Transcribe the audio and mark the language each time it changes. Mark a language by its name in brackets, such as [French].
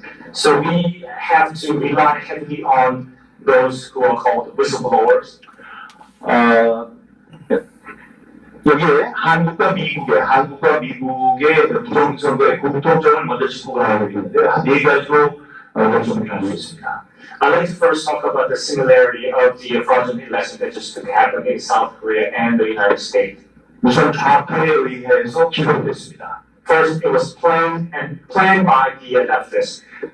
[English] So we have to rely heavily on those who are called whistleblowers. [Korean] 여기에 한국과 미국의 부정선거의 공통점을 먼저 짚고 가야 되는데 네 가지로 정리할 수 있습니다. [English] I'd like to first talk about the similarity of the fraudulent election that just happened in South Korea and the United States. [Korean] 우선 좌파에 의해서 기록됐습니다. [English] First, it was planned by the leftists.